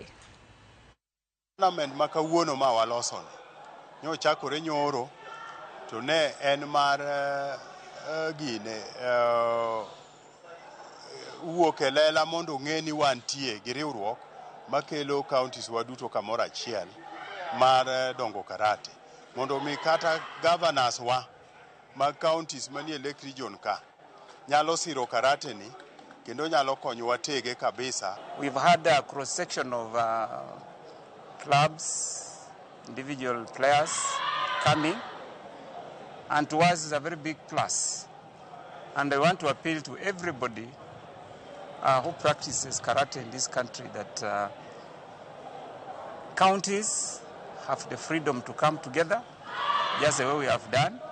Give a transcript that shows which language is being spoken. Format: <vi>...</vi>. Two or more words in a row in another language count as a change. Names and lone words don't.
<luo>Tournament makawuono ma waloso ne ochakore nyoro to ne en mar gine wuok e lela mondo ng'e ni wantie gi riwruok makelo counties waduto kamoro achiel mar dongo karate. Mondo mi kata governors wa mag counties manie Lake Region ka nyalo siro karate ni kendo nyalo konyowa tege kabisa.</luo> <en>We've had a cross section of clubs, individual players coming, and to us is a very big plus. And I want to appeal to everybody who practices karate in this country that counties have the freedom to come together, just the way we have done.</en>